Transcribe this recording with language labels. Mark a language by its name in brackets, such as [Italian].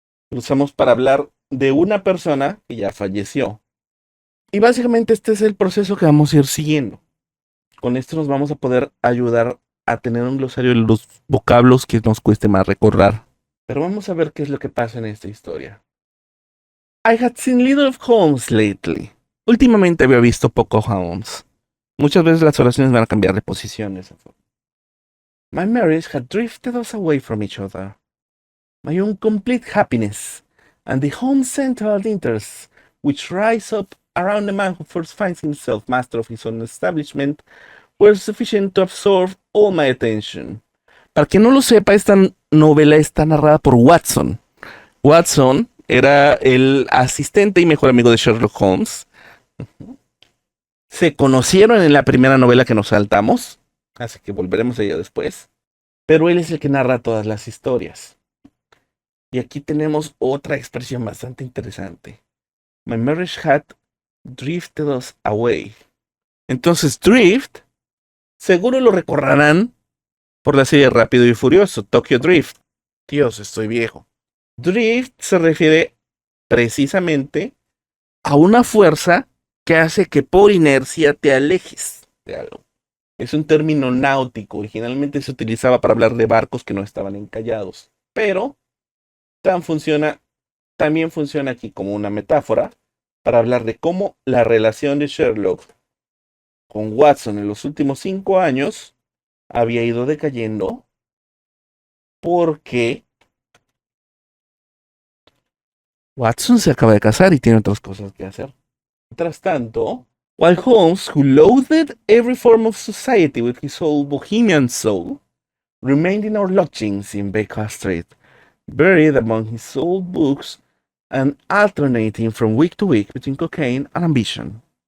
[Spanish] Lo usamos para hablar de una persona que ya falleció. Y básicamente este es el proceso que vamos a ir siguiendo. Con esto nos vamos a poder ayudar a tener un glosario de los vocablos que nos cueste más recordar. Pero vamos a ver qué es lo que pasa en esta historia. [English] I had seen little of Holmes lately. [Spanish] Últimamente había visto poco Holmes. Muchas veces las oraciones van a cambiar de posiciones. [English] My marriage had drifted us away from each other. My own complete happiness, and the home-centered interests which rise up around a man who first finds himself master of his own establishment were sufficient to absorb all my attention. [Spanish] Para quien no lo sepa, esta novela está narrada por Watson. Watson era el asistente y mejor amigo de Sherlock Holmes. Se conocieron en la primera novela que nos saltamos, así que volveremos a ella después. Pero él es el que narra todas las historias. Y aquí tenemos otra expresión bastante interesante. [English] My marriage had drifted us away. [Spanish] Entonces, drift, seguro lo recordarán por la serie Rápido y Furioso, Tokyo Drift. Dios, estoy viejo. Drift se refiere precisamente a una fuerza que hace que por inercia te alejes de algo. Es un término náutico. Originalmente se utilizaba para hablar de barcos que no estaban encallados. Pero también funciona aquí como una metáfora para hablar de cómo la relación de Sherlock con Watson en los últimos 5 años había ido decayendo porque Watson se acaba de casar y tiene otras cosas que hacer. Mientras tanto, [English] while Holmes, who loathed every form of society with his whole bohemian soul, remained in our lodgings in Baker Street, buried among his old books and alternating from week to week between cocaine and ambition.